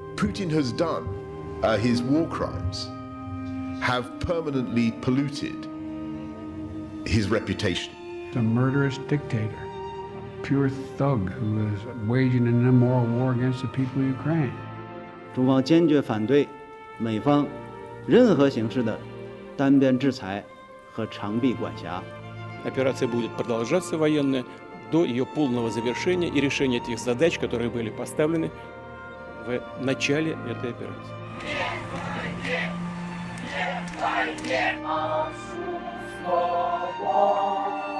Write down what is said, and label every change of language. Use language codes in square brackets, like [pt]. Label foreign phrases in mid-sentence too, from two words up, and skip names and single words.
[en] Putin has done, his war crimes, have permanently polluted his reputation. A murderous dictator, pure thug who is waging an immoral war against the people of Ukraine. [zh] 中方坚决反对美方任何形式的单边制裁和长臂管辖。 [ru] Операция будет продолжаться военная до ее полного завершения и решения тех задач, которые были поставлены в начале этой операции. [pl] Nie, nie, nie,